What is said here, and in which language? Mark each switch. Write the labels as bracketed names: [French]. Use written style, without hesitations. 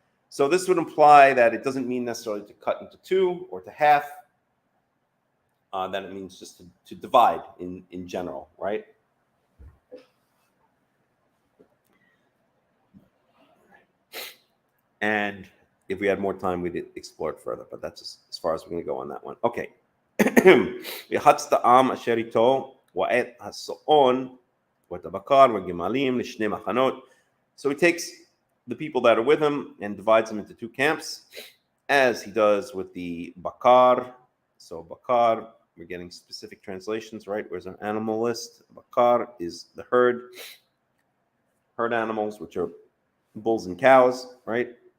[English] So this would imply that it doesn't mean necessarily to cut into 2 or to half, that it means just to divide in general, right? And if we had more time, we'd explore it further, but that's as far as we're going to go on that one. Okay. [Hebrew] יחץ העם אשר איתו ואת הסאון ואת הבקר והגמלים לשני מחנות. [English] So he takes the people that are with him and divides them into 2 camps, as he does with the bakar. So bakar, we're getting specific translations, right? Where's our animal list? Bakar is the herd animals, which are bulls and cows, right?